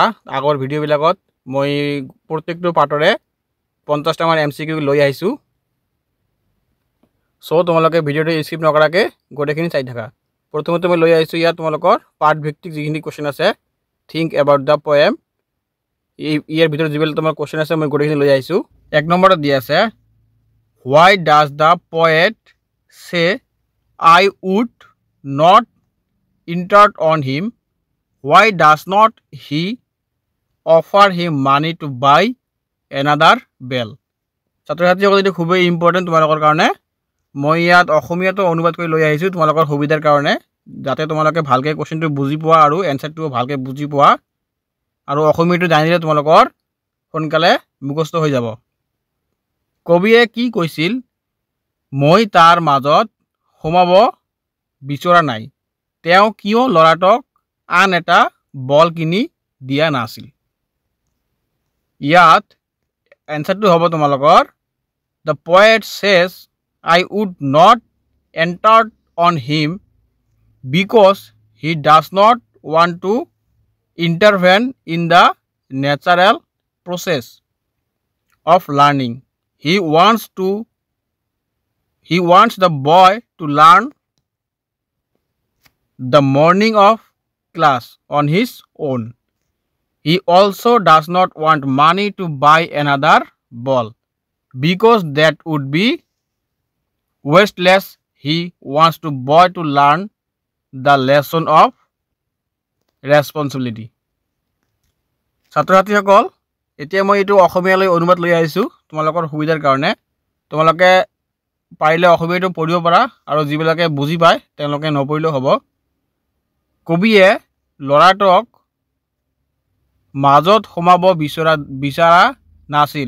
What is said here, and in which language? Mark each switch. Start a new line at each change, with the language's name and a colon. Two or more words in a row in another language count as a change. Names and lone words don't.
Assamese: আগৰ ভিডিঅ'বিলাকত মই প্ৰত্যেকটো পাৰ্টৰে 50টা মান MCQ লৈ আহিছোঁ। চ' তোমালোকে ভিডিঅ'টো স্কিপ নকৰাকৈ গোটেইখিনি চাই থাকা। প্ৰথমতে মই লৈ আহিছোঁ ইয়াত তোমালোকৰ পাৰ্ট ভিত্তিক যিখিনি কোৱেশ্চন আছে
English: think about the poem.
Assamese: ইয়াৰ ভিতৰত যিবিলাক তোমাৰ কোৱেশ্চন আছে মই গোটেইখিনি লৈ আহিছোঁ।
English: 1
Assamese: নম্বৰত দিয়া আছে
English: Why does the poet say I would not intrude on him? Why does not he offer him money to buy another bell?
Assamese: ছাত্ৰ ছাত্ৰীসকল এইটো খুবেই ইম্পৰ্টেণ্ট তোমালোকৰ কাৰণে। মই ইয়াত অসমীয়াটো অনুবাদ কৰি লৈ আহিছোঁ তোমালোকৰ সুবিধাৰ কাৰণে, যাতে তোমালোকে ভালকৈ কোৱেশ্চনটো বুজি পোৱা আৰু এনচাৰটো ভালকৈ বুজি পোৱা আৰু অসমীয়াটো জানিলে তোমালোকৰ সোনকালে মুখস্থ হৈ যাব। কবিয়ে কি কৈছিল? মই তাৰ মাজত সোমাব বিচৰা নাই। তেওঁ কিয় ল'ৰাটোক আন এটা বল কিনি দিয়া নাছিল? ইয়াত এনচাৰটো হ'ব তোমালোকৰ
English: The poet says I would not enter on him because he does not want to intervene in the natural process of learning. He wants the boy to learn the morning of class on his own. He also does not want money to buy another ball because that would be wasteless. He wants the boy to learn the lesson of responsibility.
Assamese: ছাত্ৰ ছাত্ৰীসকল এতিয়া মই এইটো অসমীয়ালৈ অনুবাদ লৈ আহিছোঁ তোমালোকৰ সুবিধাৰ কাৰণে। তোমালোকে পাৰিলে অসমীয়াটো পঢ়িব পাৰা আৰু যিবিলাকে বুজি পায় তেওঁলোকে নপঢ়িলেও হ'ব। কবিয়ে ল'ৰাটোক মাজত সোমাব বিচৰা নাছিল।